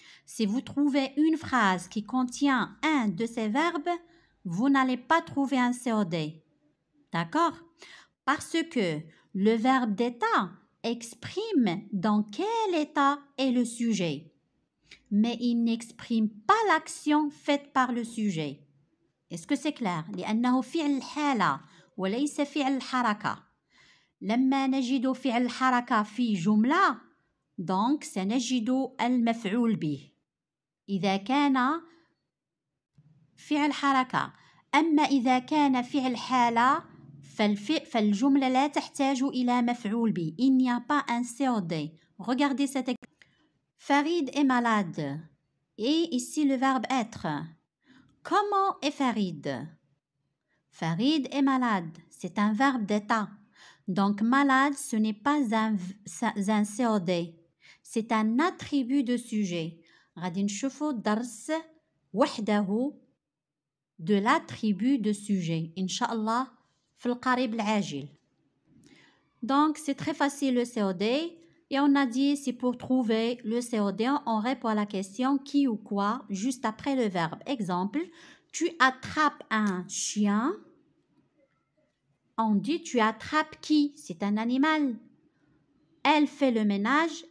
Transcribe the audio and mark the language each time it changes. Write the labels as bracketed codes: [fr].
[fr] Si vous trouvez une phrase qui contient un de ces verbes, vous n'allez pas trouver un COD. D'accord? Parce que le verbe d'état exprime dans quel état est le sujet. Mais il n'exprime pas l'action faite par le sujet. Est-ce que c'est clair? [ar] لأنه فعل الحالة وليس فعل الحركة. لما نجد فعل الحركة في جملة donc سنجد المفعول به. إذا كان فعل حركة أما إذا كان فعل حالة فالجملة لا تحتاج إلى مفعول به. [fr] Il n'y a pas un COD. Regardez cet exemple. Farid est malade. Et ici le verbe être. Comment est Farid? Farid est malade. C'est un verbe d'état. Donc malade, ce n'est pas un COD. C'est un attribut de sujet. غادي نشوفوا درس وحده de l'attribut de sujet. [ar] Inch'Allah, في القريب العاجل. [fr] Donc c'est très facile le COD. Et on a dit, c'est pour trouver le COD, on répond à la question qui ou quoi juste après le verbe. Exemple, tu attrapes un chien. On dit, tu attrapes qui? C'est un animal. Elle fait le ménage.